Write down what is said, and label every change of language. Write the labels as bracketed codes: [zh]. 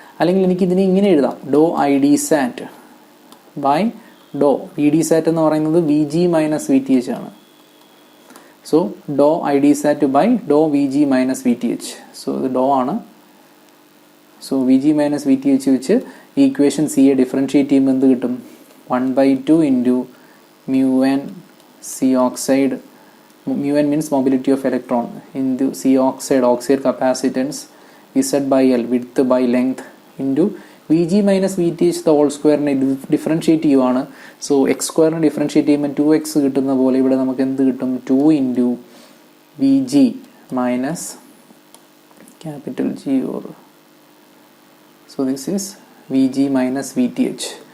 [ml] അല്ലെങ്കിൽ എനിക്ക് ഇതിനെ ഇങ്ങനെ എഴുതാം, ഡോ ID sat by Dr VD sat എന്ന് പറയുന്നത് VG മൈനസ് VTH ആണ്. So Dr ID sat by Dr VG minus VTH. So ഇത് ഡോ ആണ്. സോ VG മൈനസ് VTH വെച്ച് ഈ ഇക്വേഷൻ CA ഡിഫറൻഷിയേറ്റ് ചെയ്യുമ്പോൾ എന്ത് കിട്ടും? [en] 1/2 into μN C oxide. [ml] μN [en] means mobility of electron [ml] into C oxide, oxide capacitance, Z/L width by length into VG minus VTH the whole സ്ക്വയറിനെ differentiate ചെയ്യുവാണ്. So X സ്ക്വയറിനെ differentiate ചെയ്യുമ്പോൾ 2x കിട്ടുന്ന പോലെ ഇവിടെ നമുക്ക് എന്ത് കിട്ടും? [en] 2 into VG minus capital G or so this is VG minus VTH.